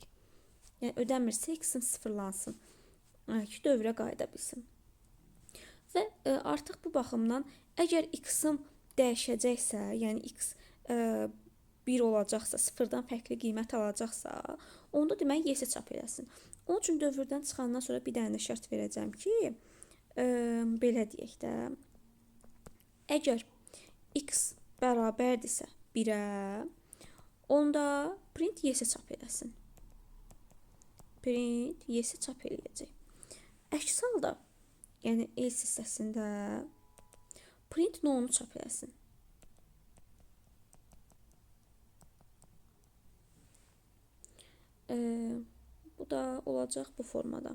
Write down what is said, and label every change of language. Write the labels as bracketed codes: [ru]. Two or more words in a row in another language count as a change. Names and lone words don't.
[az] Yəni ödənmirsə x-in sıfırlansın ki, dövrə qayıda bilsin. Və artıq bu baxımdan əgər x-im dəyişəcəksə, yəni x 1 olacaqsa, sıfırdan fərqli qiymət alacaqsa, onda deməli yes-i çap eləsin. Onun üçün dövrdən çıxandan sonra bir dənə də şərt verəcəm ki, belə deyək də, əgər x bərabərdirsə 1-ə, onda [en] print yes- [az] i çap eləsin. [en] Print yes- [az] i çap eləyəcək. Əks halda yəni else hissəsində [en] print no- [az] nu çap eləsin. Bu da olacaq bu formada.